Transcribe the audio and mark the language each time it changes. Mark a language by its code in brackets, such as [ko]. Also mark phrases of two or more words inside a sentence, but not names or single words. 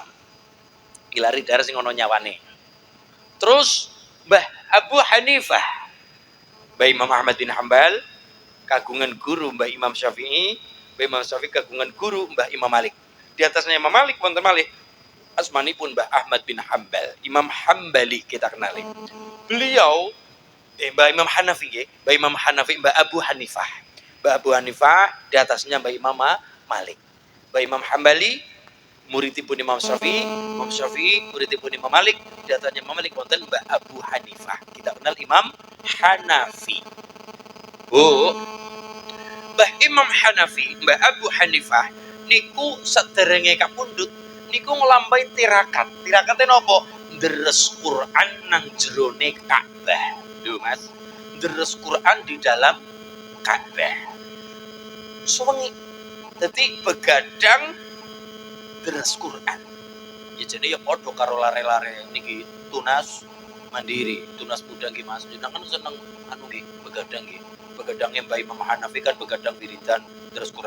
[jv] Ngilari dahar sing ana nyawane. Terus Mbah Abu Hanifah, Mbah Imam Ahmad bin Hambal kagungan guru Mbah Imam Syafi'i, Mbah Imam Syafi'i kagungan guru Mbah Imam Malik. [id] Di atasnya [jv] Imam Malik wonten malih asmanipun Mbah Ahmad bin Hambal, Imam Hambali [id] kita kenali. [jv] Beliau Mbah Imam Hanafi nggih, Mbah Imam Hanafi, Mbah Abu Hanifah. [id] Mbah Abu Hanifah di atasnya Mbah Imam Malik. [jv] Mbah Imam Hambali muridipun Imam Syafi'i, Imam Syafi'i muridipun Imam Malik, [id] di atasnya Imam Malik wonten Mbah Abu Hanifah. Kita kenal Imam Hanafi. [jv] Bu, Mbah Imam Hanafi, Mbah Abu Hanifah niku saderenge kapundhut niku nglampahi tirakat. Tirakate napa? Deres Quran nang jerone Ka'bah. Lho Mas, deres Quran [id] di dalam [jv] Ka'bah. Suwengi. Dadi begadang deres Quran. Ya jadi ya padha karo lare-lare niki tunas mandiri, tunas muda nggih Mas. Jenengan seneng anu nggih begadang nggih. Begadangnya Mbah Imam Hanafi kan begadang wiridan terus Quran.